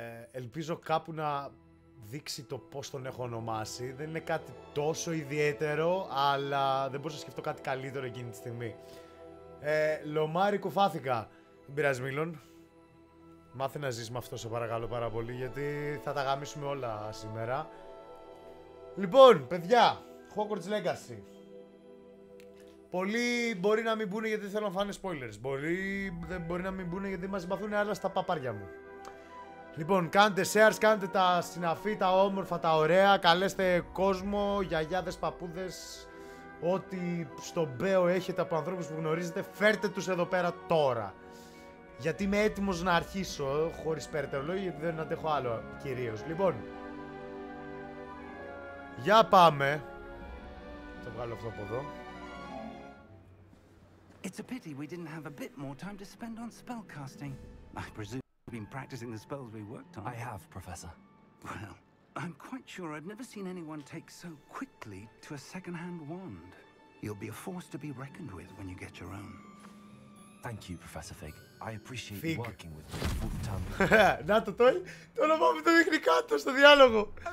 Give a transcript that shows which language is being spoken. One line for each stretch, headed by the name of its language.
Greek: Ελπίζω κάπου να δείξει το πώς τον έχω ονομάσει. Δεν είναι κάτι τόσο ιδιαίτερο, αλλά δεν μπορούσα να σκεφτώ κάτι καλύτερο εκείνη τη στιγμή. Λομάρι κουφάθηκα. Δεν πειράζει Μίλον. Μάθε να ζεις με αυτό σε παρακαλώ πάρα πολύ, γιατί θα τα γαμίσουμε όλα σήμερα. Λοιπόν, παιδιά, Hogwarts Legacy. Πολλοί μπορεί να μην μπουν γιατί θέλουν να φάνε spoilers. Δεν μπορεί να μην μπουν γιατί μας συμπαθούν άλλα στα παπάρια μου. Λοιπόν, κάντε shares, κάντε τα συναφή, τα όμορφα, τα ωραία. Καλέστε κόσμο, γιαγιάδες, παππούδες. Ό,τι στον μπέο έχετε από ανθρώπους που γνωρίζετε, φέρτε τους εδώ πέρα τώρα. Γιατί είμαι έτοιμος να αρχίσω, χωρίς περαιτέρω λόγια, γιατί δεν αντέχω άλλο κυρίως. Λοιπόν, για πάμε. Θα βγάλω αυτό από εδώ.
English: It's a pity we didn't have a bit more time to spend on spellcasting. I presume you've been practicing the spells we worked on. I have, Professor. Well, I'm quite sure I've never seen anyone take so quickly to a second-hand wand. You'll be a force to be reckoned with when you get your own. Thank you, Professor Fig. I appreciate Fig. you working with me full time.
Greek: Να το όνομα μου το δείχνει κάτω στο διάλογο.